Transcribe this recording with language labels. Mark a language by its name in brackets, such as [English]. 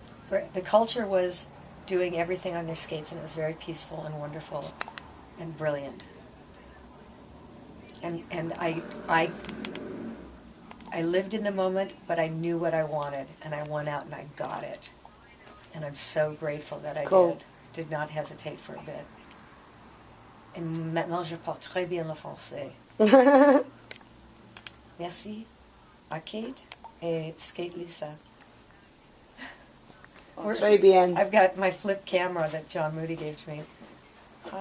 [English] The culture was doing everything on their skates, and it was very peaceful and wonderful and brilliant. And I lived in the moment, but I knew what I wanted, and I went out and I got it. And I'm so grateful that I did not hesitate for a bit. [French] Et maintenant, je parle très bien le français. Merci à Kate et Skate Lisa. Très bien. [English] I've got my flip camera that John Moody gave to me. Hi.